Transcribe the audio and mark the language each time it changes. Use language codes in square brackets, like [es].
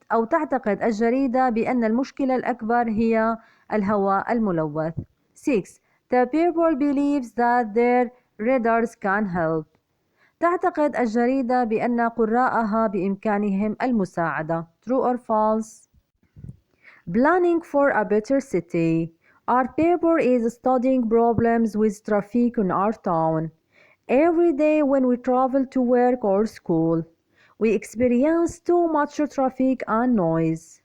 [ar] تعتقد الجريدة بأن المشكلة الأكبر هي الهواء الملوث. 6. [en] The paper believes that their readers can help. [ar] تعتقد الجريدة بأن قراءها بإمكانهم المساعدة. [en] True or false? Planning for a better city. Our paper is studying problems with traffic in our town. Every day when we travel to work or school, we experience too much traffic and noise.